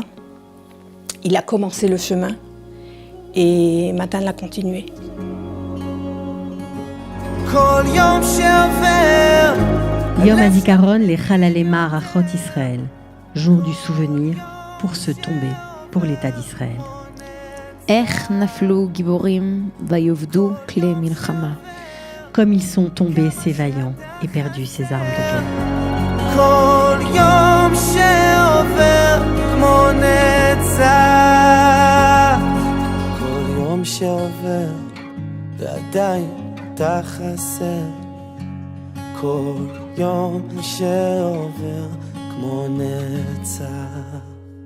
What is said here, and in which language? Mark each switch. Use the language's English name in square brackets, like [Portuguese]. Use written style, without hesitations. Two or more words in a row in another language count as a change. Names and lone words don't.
[French] Il a commencé le chemin et Matan l'a continué. [Hebrew] יום הזיכרון, [French] les [Hebrew] חללי מערכות ישראל, [French] jour du souvenir pour se tomber pour l'État d'Israël. [Hebrew] איך נפלו גיבורים ויאבדו כלי מלחמה. [French] Comme ils sont tombés ces vaillants et perdus ces armes de guerre. [Hebrew] כל יום שעובר כמו נצח, כל יום שעובר ועדיין אתה חסר, כל יום שעובר כמו נצח.